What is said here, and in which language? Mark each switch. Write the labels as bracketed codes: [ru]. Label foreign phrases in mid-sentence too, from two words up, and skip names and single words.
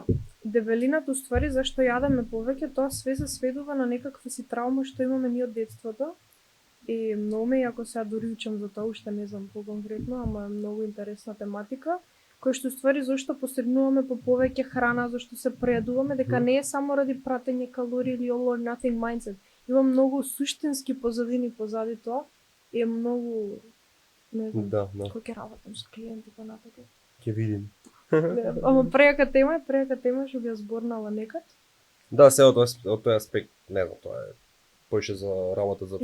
[mk] Дебелината уствари зашто јадеме повеќе, тоа све се сведува на некаква си траума што имаме ние од детството. И многу ме, ако сега дури учам за тоа, уште не знам по-конкретно, ама е многу интересна тематика, кој што уствари зашто посегнуваме по повеќе храна, зашто се прејадуваме, дека не е само ради пратење калории или [en] all or nothing mindset. [mk] Има многу суштински позадини позади тоа и е многу, не знам, Да. кој ќе работам со клиенти понатака. Ќе видим. Ама прејака тема што би ја зборнала некад. Да, се од тој аспект, не знам, тоа е поише за работа за